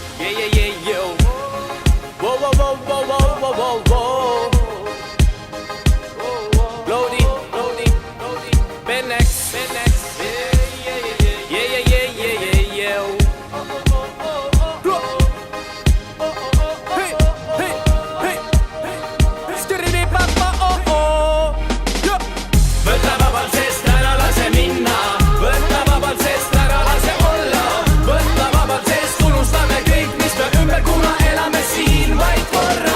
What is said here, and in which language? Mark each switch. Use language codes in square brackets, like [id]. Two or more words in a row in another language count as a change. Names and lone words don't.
[en] yeah, yeah, yo. Whoa, whoa, whoa, whoa, whoa, whoa, whoa, whoa. Loading, Benex, yeah, yeah, yeah, yeah, yeah, yeah. Hey, hey, hey, skirri papa, oh, oh. [et] Võta vabalt, sest ära lase minna. Võta vabalt, sest ära lase olla. Võta vabalt, sest unustame kõik, mis me ümber, kuna elame siin vaid korra.